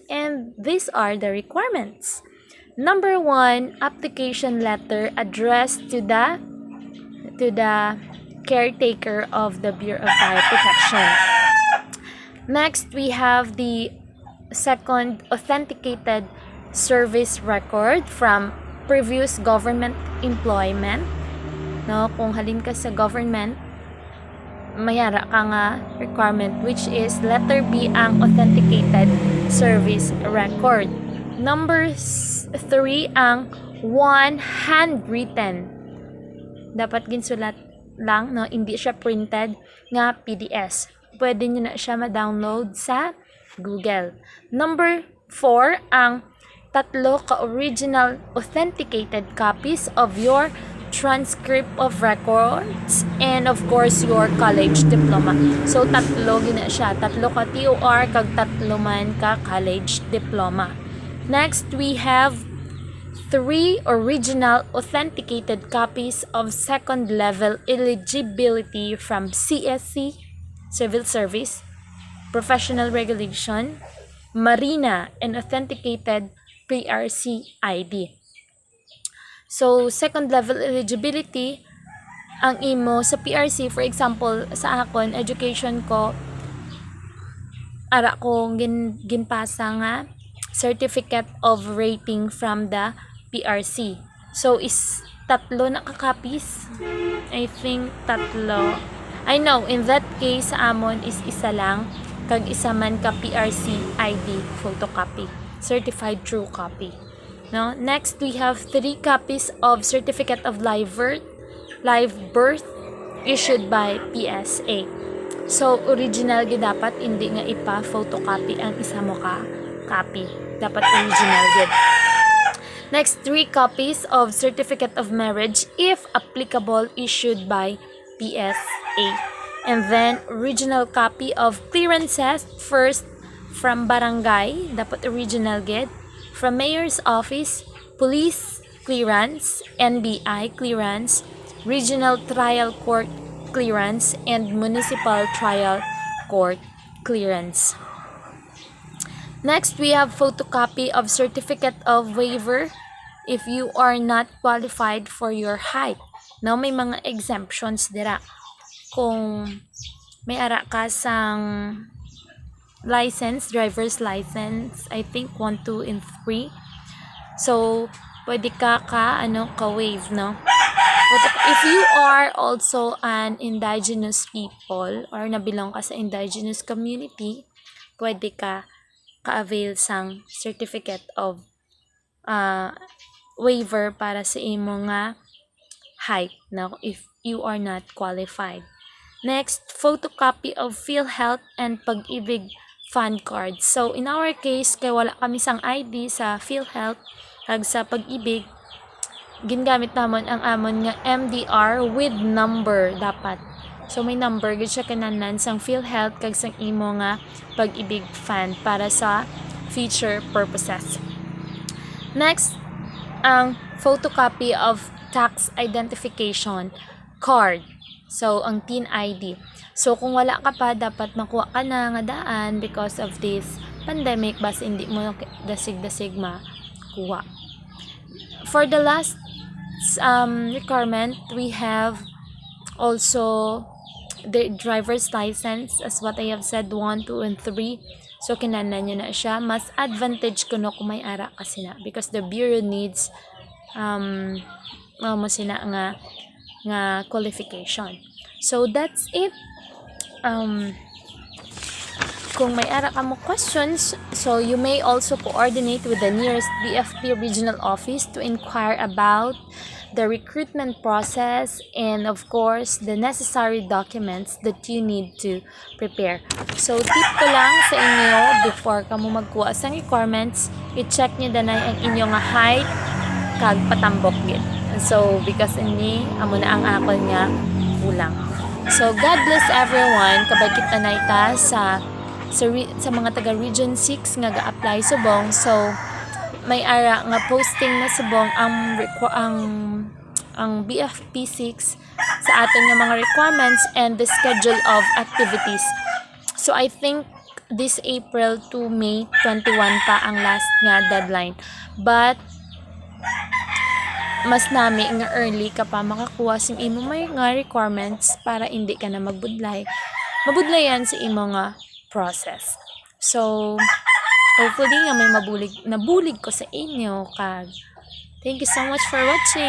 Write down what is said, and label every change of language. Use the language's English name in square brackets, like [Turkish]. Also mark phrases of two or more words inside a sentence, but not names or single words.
[English] And these are the requirements. Number 1, application letter addressed to the caretaker of the Bureau of Fire Protection. Next, we have the second, authenticated service record from previous government employment. [Hiligaynon] No, kung halin ka sa government, mayara ka nga requirement, [English] which is letter B [Hiligaynon] ang [English] authenticated service record. Number 3 ang one handwritten. [Hiligaynon] Dapat ginsulat lang, no, hindi siya printed nga PDS. Pwede nyo na siya ma-download sa Google. [English] Number 4 ang 3 ka-original authenticated copies of your transcript of records, and of course your college diploma. [Hiligaynon] So 3 gina siya, 3 ka TOR kag 3 man ka [English] college diploma. Next, we have 3 original authenticated copies of second level eligibility from CSC, Civil Service, Professional Regulation, Marina, and authenticated PRC ID. So, second level eligibility, [Hiligaynon] ang imo sa PRC, [English] for example, [Hiligaynon] sa akon, education ko, ara kong ginpasa nga [English] certificate of rating from the PRC. [Hiligaynon] So is tatlo na ka-copies. [English] I think [Hiligaynon] tatlo. [English] I know in that case [Hiligaynon] sa amon [English] is [Hiligaynon] isa lang kag isa man ka [English] PRC ID photocopy, certified true copy. No? Next we have 3 copies of certificate of live birth issued by PSA. [Hiligaynon] So original gid dapat, hindi nga ipa-photocopy ang isa mo ka copy. Dapat original gid. [English] Next, 3 copies of certificate of marriage if applicable issued by PSA. And then original copy of clearances, first from barangay, dapat original gid, from mayor's office, police clearance, NBI clearance, regional trial court clearance, and municipal trial court clearance. Next, we have photocopy of certificate of waiver if you are not qualified for your height. Now, [Hiligaynon] may mga exemptions dira. Kung may ara ka sang license, [English] driver's license, I think 1, 2, and 3. So, [Hiligaynon] pwede ka-waive, no? [English] If you are also an indigenous people or [Hiligaynon] nabilong ka sa [English] indigenous community, [Hiligaynon] pwede ka-avail sang [English] certificate of waiver [Hiligaynon] para sa imo nga [English] height, no? If you are not qualified. Next, photocopy of PhilHealth and Pag-ibig fund card. So, in our case, [Hiligaynon] kay wala kami sang ID sa PhilHealth kag sa Pag-ibig, gingamit namon ang amon nga MDR [English] with number [Hiligaynon] dapat. So may number gid siya kananan sang PhilHealth kag sang imo nga Pag-ibig fund para sa [English] future purposes. Next, ang photocopy of tax identification card. [Hiligaynon] So ang TIN ID. So kung wala ka pa, dapat makuha ka na nga daan [English] because of this pandemic, [Hiligaynon] bas hindi mo dasig-dasig makuha. [English] For the last requirement, we have also the driver's license, as what I have said, 1, 2, and 3. [Hiligaynon] So kinahanglan nyo na siya. Mas advantage ko no kung may ara kasi na, [English] because the bureau needs [Hiligaynon] mo sina nga [English] qualification. So that's it. [Hiligaynon] Kung may ara ka mo [English] questions, so you may also coordinate with the nearest BFP regional office to inquire about the recruitment process and of course the necessary documents that you need to prepare. [Hiligaynon] So tip ko lang sa inyo, before ka mo magkuha sa requirements, i-check nyo danay ang inyong height kag patambok gid. So because ini amo na ang akon nga kulang. [English] So God bless everyone. [Hiligaynon] Kabay kita na ita sa mga taga Region 6 nga ga-apply subong. So may ara nga posting na subong ang BFP 6 sa aton nga mga [English] requirements and the schedule of activities. So I think this April to May 21 [Hiligaynon] pa ang [English] last nga deadline. [Hiligaynon] But mas nami nga early ka pa makakuha sing imo may nga requirements para hindi ka na mabudlayan sa imo nga process. So hopefully nga may nabulig ko sa inyo kag [English] thank you so much for watching.